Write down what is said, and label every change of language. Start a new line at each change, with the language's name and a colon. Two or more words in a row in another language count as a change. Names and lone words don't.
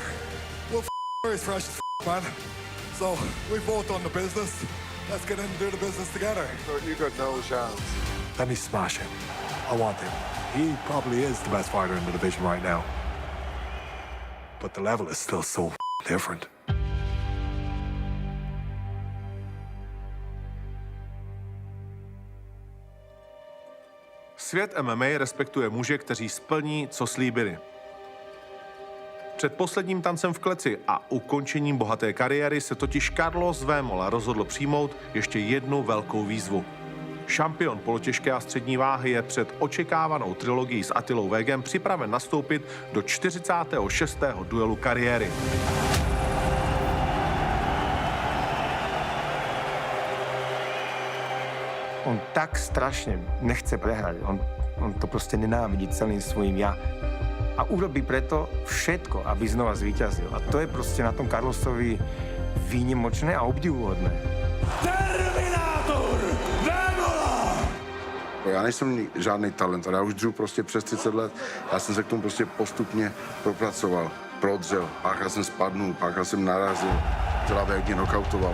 English: Will Fleury's fresh as man. So we both done the business. Let's get in and do the business together. You got no chance. Let me smash him. I want him. He probably is the best fighter in the division right now. But the level is still so different.
Czech: Svět MMA respektuje muže, kteří splní, co slíbili. Před posledním tancem v kleci a ukončením bohaté kariéry se totiž Karlos Vémola rozhodl přijmout ještě jednu velkou výzvu. Šampion polotěžké a střední váhy je před očekávanou trilogií s Attilou Vegem připraven nastoupit do 46. duelu kariéry.
Slovak: On tak strašně nechce prehrať. On to prostě nenávidí celým svojím ja. A urobí preto všetko, aby znova zvíťazil. A to je prostě na tom Karlosovi výnimočné a obdivuhodné.
Czech: Terminátor Vémola! Já nejsem žádný talent, ale já už dřu prostě přes 30 let. Já jsem se k tomu prostě postupně propracoval, prodřel, párkrát jsem spadnul, párkrát jsem narazil, celá mě knockoutoval.